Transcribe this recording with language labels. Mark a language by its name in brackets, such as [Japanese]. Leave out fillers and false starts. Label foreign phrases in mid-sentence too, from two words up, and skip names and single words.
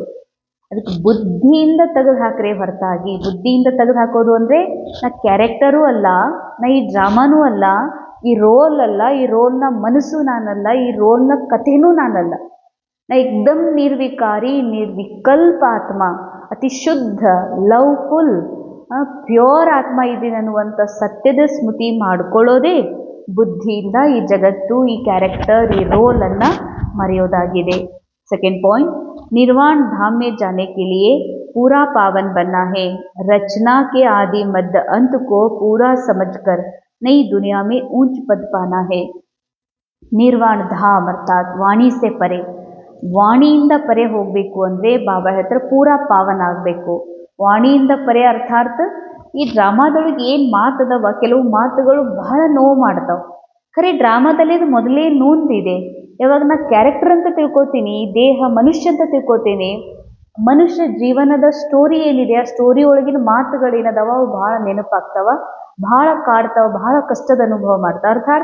[Kannada] ಅದಕ್ಕೆ ಬುದ್ಧಿಯಿಂದ ತೆಗೆದು ಹಾಕ್ರೆ ಹೊರತಾಗಿ, ಬುದ್ಧಿಯಿಂದ ತೆಗೆದು ಹಾಕೋದು ಅಂದರೆ ನಾ ಕ್ಯಾರೆಕ್ಟರೂ ಅಲ್ಲ, ನಾ ಈ ಡ್ರಾಮಾನೂ ಅಲ್ಲ, ಈ ರೋಲ್ ಅಲ್ಲ, ಈ ರೋಲ್ನ ಮನಸ್ಸು ನಾನಲ್ಲ, ಈ ರೋಲ್ನ ಕಥೆನೂ ನಾನಲ್ಲ, ನಾ ಏಕ್ದಮ್ ನಿರ್ವಿಕಾರಿ ನಿರ್ವಿಕಲ್ಪ ಆತ್ಮ, ಅತಿ ಶುದ್ಧ, [English] loveful, pure [Kannada] ಆತ್ಮ ಇದ್ದೀನಿ ಅನ್ನುವಂಥ ಸತ್ಯದ ಸ್ಮೃತಿ ಮಾಡ್ಕೊಳ್ಳೋದೇ ಬುದ್ಧಿಯಿಂದ ಈ ಜಗತ್ತು, ಈ ಕ್ಯಾರೆಕ್ಟರ್, ಈ ರೋಲನ್ನು ಮರೆಯೋದಾಗಿದೆ. [English] second point, [Hindi] निर्वाण धाम में जाने के लिए पूरा पावन बनना है. रचना के आदि मध्य अंत को पूरा समझकर नई दुनिया में ऊंच पद पाना है. निर्वाण धाम अर्थात वाणी से परे, [Kannada] ವಾಣಿಯಿಂದ ಪರೆ ಹೋಗಬೇಕು ಅಂದರೆ ಬಾಬಾ ಹೇಳ್ತಾರೆ ಪೂರಾ ಪಾವನ ಆಗಬೇಕು. ವಾಣಿಯಿಂದ ಪರೆ ಅರ್ಥಾತ್ ಈ ಡ್ರಾಮಾದೊಳಗೆ ಏನು ಮಾತದವ, ಕೆಲವು ಮಾತುಗಳು ಬಹಳ ನೋವು ಮಾಡ್ತಾವೆ. ಖರೆ ಡ್ರಾಮಾದಲ್ಲಿ ಅದು ಮೊದಲೇ ನೊಂದಿದೆ. ಯಾವಾಗ ನಾ ಕ್ಯಾರೆಕ್ಟರ್ ಅಂತ ತಿಳ್ಕೊತೀನಿ, ದೇಹ ಮನುಷ್ಯ ಅಂತ ತಿಳ್ಕೊತೀನಿ, ಮನುಷ್ಯ ಜೀವನದ ಸ್ಟೋರಿ ಏನಿದೆ, ಆ ಸ್ಟೋರಿ ಒಳಗಿನ ಮಾತುಗಳೇನದಾವ ಅವು ಭಾಳ ನೆನಪಾಗ್ತಾವ, ಭಾಳ ಕಾಡ್ತಾವ, ಭಾಳ ಕಷ್ಟದ ಅನುಭವ ಮಾಡ್ತಾವ.